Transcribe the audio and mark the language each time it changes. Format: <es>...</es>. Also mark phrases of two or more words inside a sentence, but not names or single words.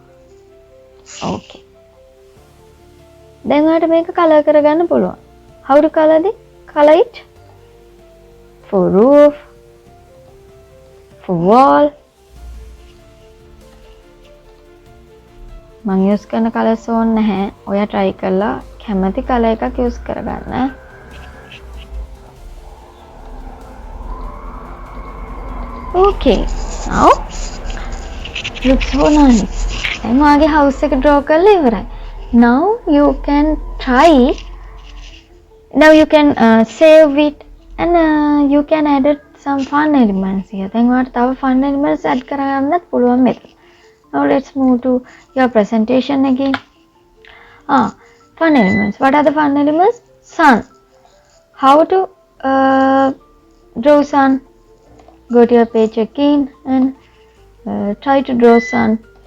<si>Okay. දැන් ඔයාලට මේක color කරගන්න පුළුවන්.</si> <en>How to color it? Color it for roof, for wall.</en> <si>මම use කරන colors ඕනේ නැහැ. ඔයා try කරලා කැමති color එකක් use කරගන්න.</si> <en>Okay. Now looks so nice.</en> <si>දැන් ඔයාගේ house එක draw කරලා ඉවරයි.</si> <en>Now you can try. Now you can save it and you can add some fun elements here.</en> <si>දැන් ඔයාලට තව</si> <en>fun elements add</en> <si>කරගන්නත් පුළුවන් මෙතන.</si> <en>Now let's move to your presentation again. Fun elements. What are the fun elements? Sun. How to draw sun? Go to your page again and try to draw sun.</en>